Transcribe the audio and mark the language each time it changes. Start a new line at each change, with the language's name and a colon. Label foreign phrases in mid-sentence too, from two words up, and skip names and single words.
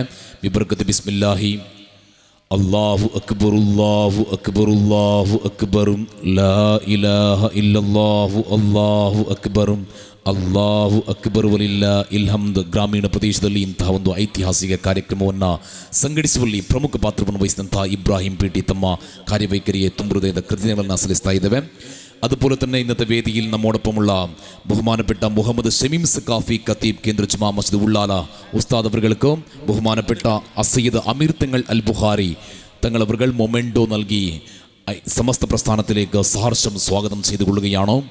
Arabic: ببركة بسم الله الله أكبر الله أكبر الله أكبر لا إله إلا الله الله أكبر الله أكبر ولله الحمد.
Kannada: ಗ್ರಾಮೀಣ ಪ್ರದೇಶದಲ್ಲಿ ಇಂತಹ ಒಂದು ಐತಿಹಾಸಿಕ ಕಾರ್ಯಕ್ರಮವನ್ನು ಸಂಘಟಿಸುವಲ್ಲಿ ಪ್ರಮುಖ ಪಾತ್ರವನ್ನು ವಹಿಸಿದಂತಹ ಇಬ್ರಾಹಿಂ PT ತಮ್ಮ ಕಾರ್ಯವೈಖರಿಗೆ ತುಂಬ ಹೃದಯದ ಕೃತಜ್ಞತೆಗಳನ್ನು ಸಲ್ಲಿಸ್ತಾ ಇದ್ದೇವೆ.
Malayalam: അതുപോലെ തന്നെ ഇന്നത്തെ വേദിയിൽ നമ്മോടൊപ്പമുള്ള ബഹുമാനപ്പെട്ട മുഹമ്മദ് ഷമീം സഖാഫി ഖത്തീബ് കേന്ദ്ര ജുമാ മസ്ജിദ് ഉള്ളാല ഉസ്താദ് അവർക്കും ബഹുമാനപ്പെട്ട അസയ്യിദ് അമീർ തങ്ങൾ അൽ ബുഖാരി തങ്ങൾ അവർ മൊമെൻറ്റോ നൽകി സമസ്ത പ്രസ്ഥാനത്തിലേക്ക് സഹർഷം സ്വാഗതം ചെയ്തുകൊള്ളുകയാണോ.